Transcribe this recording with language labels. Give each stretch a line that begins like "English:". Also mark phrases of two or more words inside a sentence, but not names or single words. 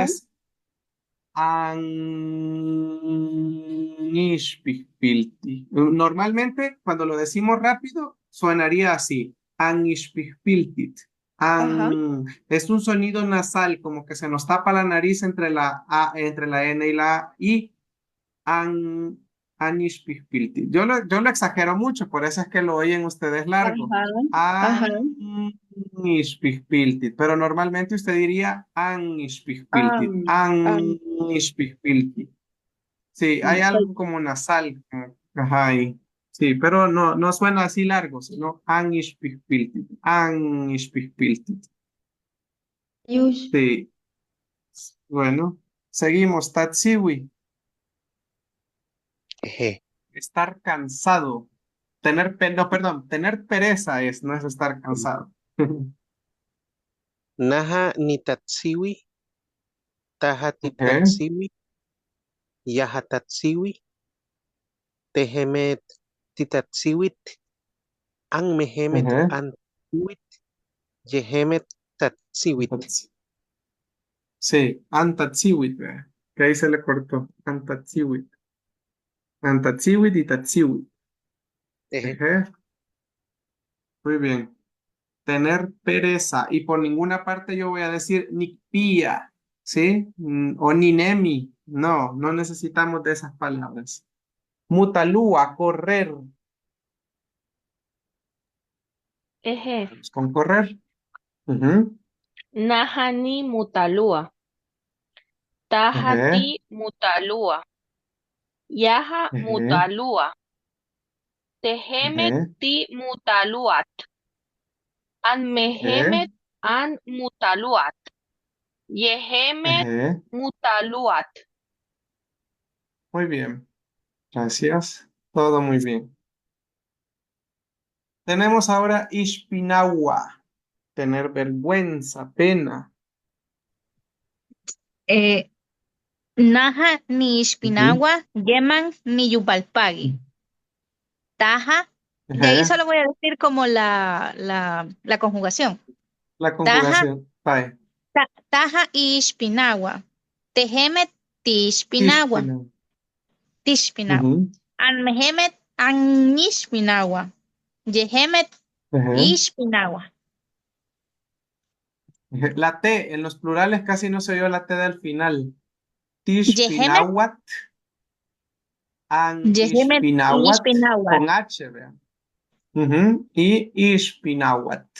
Spanish: Es anishpihpilti. Normalmente, cuando lo decimos rápido, sonaría así.
Pipil: Anishpihpiltit.
Spanish: ajá. Es un sonido nasal, como que se nos tapa la nariz entre la A, entre la N y la I.
Pipil: An, Anishpihpilti.
Spanish: Yo lo exagero mucho, por eso es que lo oyen ustedes largo. Ajá, ajá.
Pipil: Anishpihpilti.
Spanish: Pero normalmente usted diría Anishpihpilti.
Pipil: An. Anishpihpilti.
Spanish: Sí, hay algo como nasal. Ajá, ahí. Sí, pero no suena así largo, sino Anishpihpilti.
Pipil: Anishpihpilti. Yush.
Spanish: Sí, bueno, seguimos. Tatsiwi. Eje. Estar cansado. No, perdón, tener pereza no es estar cansado.
Pipil: Naha nitatsiwi, taha
Spanish: Ok,
Pipil: titatsiwi, yaha tatsiwi, tehemet titatsiwit, an mehemet
Spanish: ajá.
Pipil: antiwit, yehemet tatsiwit.
Spanish: Sí, antatsiwit, vea, que ahí se le cortó.
Pipil: Antatsiwit. Antatsiwit y tatsiwit.
Spanish: Eje. Ajá, muy bien. Tener pereza. Y por ninguna parte yo voy a decir ni pía, ¿sí?
Pipil: O ni nemi.
Spanish: No necesitamos de esas palabras. Mutalúa, correr. Eje. Vamos con correr. Ujú,
Pipil: Nahani mutalua.
Spanish: ajá,
Pipil: Tahati mutalua. Yaha
Spanish: ajá,
Pipil: mutalua. Tehemet
Spanish: ajá,
Pipil: ti mutaluat. An
Spanish: ajá,
Pipil: mehemet an mutaluat. Yehemet
Spanish: ajá.
Pipil: mutaluat.
Spanish: Muy bien. Gracias. Todo muy bien. Tenemos ahora Ishpinawa. Tener vergüenza, pena.
Pipil: Naha ni
Spanish: Ujú,
Pipil: Ishpinawa, Yeman ni Yupalpagui. Taja,
Spanish: de ahí ajá. solo voy a decir como la conjugación. La
Pipil: Taja,
Spanish: conjugación. Bye.
Pipil: taja Ishpinawa. Tehemet Tishpinawa. Ishpinawa. Tishpinawa.
Spanish: Ujú,
Pipil: Anmehemet Anishpinawa. Yehemet
Spanish: ajá.
Pipil: Ishpinawa.
Spanish: Ajá. La T, en los plurales casi no se oyó la T del final.
Pipil: Yehemet, Tishpinawat, an Yehemet Ishpinawat, Ishpinawa.
Spanish: con H, vean. Ujú, y Ishpinawat.